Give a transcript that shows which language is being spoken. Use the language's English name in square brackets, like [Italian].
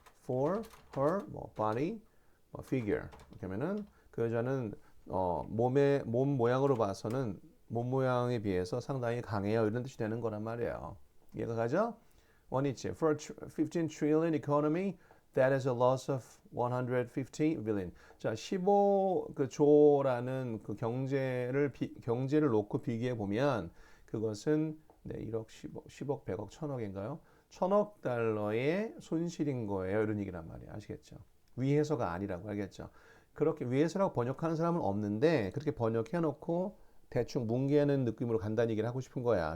[English] for her body figure [Korean] 이렇게 하면은 그 여자는 몸 모양으로 봐서는 몸 모양에 비해서 상당히 강해요 이런 뜻이 되는 거란 말이에요. 이해가 가죠? 원위치 [English] for a 15 trillion economy That is a loss of 150 billion. [Korean] 자, 15조라는 그 경제를 놓고 비교해 보면 그것은 네, 1억, 10억, 100억, 1000억인가요? 1000억 달러의 손실인 거예요. 이런 얘기란 말이에요. 아시겠죠? 위해서가 아니라고 알겠죠? 그렇게 위해서라고 번역하는 사람은 없는데 그렇게 번역해 놓고 대충 뭉개는 느낌으로 간단히 얘기를 하고 싶은 거야.